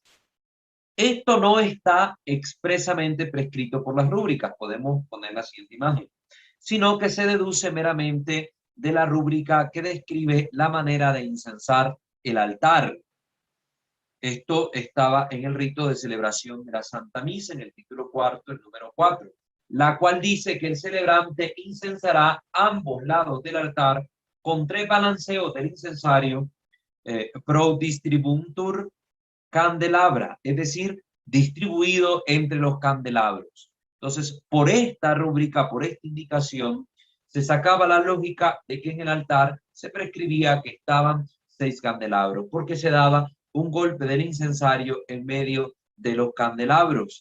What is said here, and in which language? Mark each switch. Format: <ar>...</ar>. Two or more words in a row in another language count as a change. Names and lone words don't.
<es>Esto no está expresamente prescrito por las rúbricas, podemos poner la siguiente imagen, sino que se deduce meramente de la rúbrica que describe la manera de incensar el altar. Esto estaba en el rito de celebración de la Santa Misa, en el título 4, el número 4, la cual dice que el celebrante incensará ambos lados del altar con 3 balanceos del incensario,</es> <la>pro distribuntur candelabra,</la> <es>es decir, distribuido entre los candelabros. Entonces, por esta rúbrica, por esta indicación, se sacaba la lógica de que en el altar se prescribía que estaban 6 candelabros, porque se daba un golpe del incensario en medio de los candelabros.</es>